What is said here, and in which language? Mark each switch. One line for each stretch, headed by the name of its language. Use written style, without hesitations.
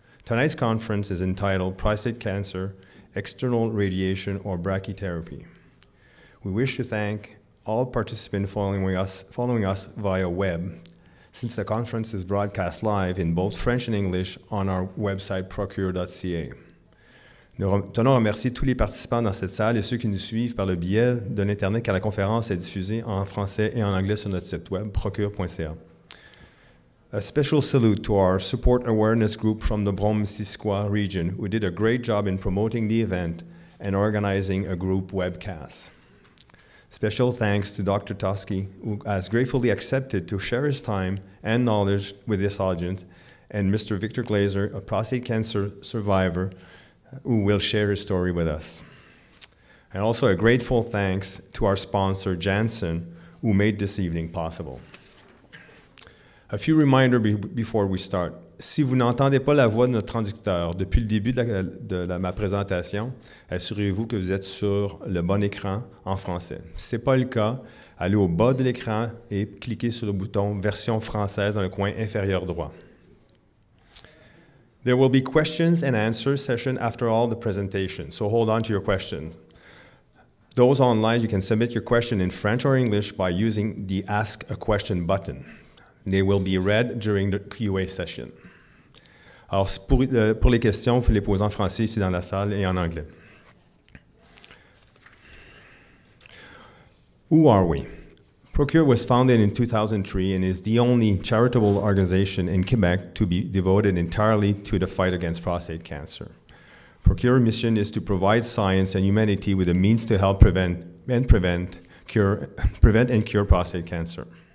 English: Tonight's conference is entitled Prostate Cancer, External Radiation or Brachytherapy. We wish to thank all participants following us via web, since the conference is broadcast live in both French and English on our website procure.ca.
French: Nous tenons à remercier tous les participants dans cette salle et ceux qui nous suivent par le biais de l'Internet, car la conférence est diffusée en français et en anglais sur notre site web procure.ca.
English: A special salute to our support awareness group from the Brome-Missisquoi region, who did a great job in promoting the event and organizing a group webcast. Special thanks to Dr. Taussky, who has gratefully accepted to share his time and knowledge with this audience, and Mr. Victor Glazer, a prostate cancer survivor, who will share his story with us. And also a grateful thanks to our sponsor, Janssen, who made this evening possible. A few reminders before we start.
French: Si vous n'entendez pas la voix de notre traducteur depuis le début de ma présentation, assurez-vous que vous êtes sur le bon écran en français. Si ce n'est pas le cas, allez au bas de l'écran et cliquez sur le bouton version française dans le coin inférieur droit.
English: There will be questions and answers session after all the presentation, so hold on to your questions. Those online, you can submit your question in French or English by using the Ask a Question button. They will be read during the Q&A session.
French: Alors, pour les questions, vous pouvez les poser en français ici dans la salle et en anglais.
English: Who are we? Procure was founded in 2003 and is the only charitable organization in Quebec to be devoted entirely to the fight against prostate cancer. Procure's mission is to provide science and humanity with the means to help prevent and cure prostate cancer.